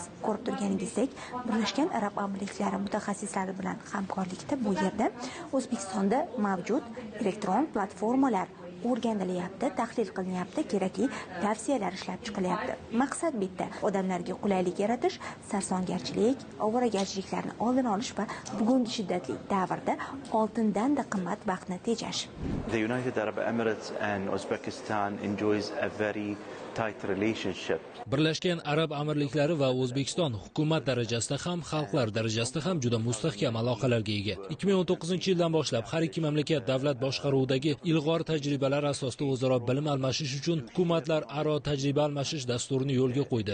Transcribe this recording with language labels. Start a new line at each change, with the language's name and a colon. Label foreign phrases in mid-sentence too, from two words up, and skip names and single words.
Uzbek: Ko'rib turganingizdek, Birlashgan Arab Amirliklari mutaxassislari bilan hamkorlikda bu yerda O'zbekistonda mavjud elektron platformalar o'rganilyapti, tahlil qilinyapti, kerakli tavsiyalar ishlab chiqilyapti. Maqsad bitta: odamlarga qulaylik yaratish, sarsongarchilik, ovoragarchiliklarni oldini olish va bugungi shiddatli davrda oltindan-da qimmat vaqtni tejash.
English: The United Arab Emirates and Uzbekistan enjoys a very tight relationship.
Uzbek: Birlashgan Arab Amirliklari va O'zbekiston hukumat darajasida ham, xalqlar darajasida ham juda mustahkam aloqalarga ega. 2019-yildan boshlab har ikki mamlakat davlat boshqaruvidagi ilg'or tajribalar asosida o'zaro bilim almashish uchun hukumatlar aro tajriba almashish dasturini yo'lga qo'ydi.